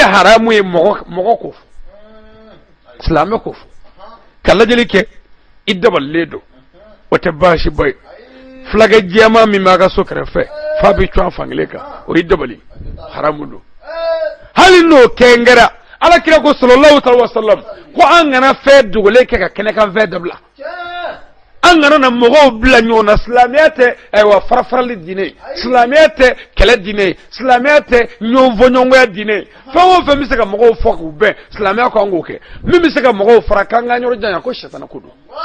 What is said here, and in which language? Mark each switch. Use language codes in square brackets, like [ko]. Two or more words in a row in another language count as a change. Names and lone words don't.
[bm] haramu ye mɔgɔ ko fɔ silamɛ ko fɔ ka lajɛli kɛ i dabalilen don o tɛ baasi ba ye fulakɛ jɛman min b'a ka so kɛrɛfɛ f'a bɛ cun a fankelen kan o ye dabali haramu don hali n'o kɛ n kɛra alakira ko [ar] صلى الله عليه وسلم [bm] ko an kana fɛn dogolen kɛ ka kɛnɛ kan fɛn dabila an kana na mɔgɔw bila ɲɔgɔn na silamɛya tɛ ayiwa farafarali diinɛ ye silamɛya tɛ kɛlɛ diinɛ ye silamɛya tɛ ɲɔgɔn fɔ ɲɔgɔnya diinɛ ye fɛn o fɛn bɛ se ka mɔgɔw fɔ k'u bɛn silamɛya ko an k'o kɛ min bɛ se ka mɔgɔw fara k'an ka yɔrɔ janya ko sɛtana ko don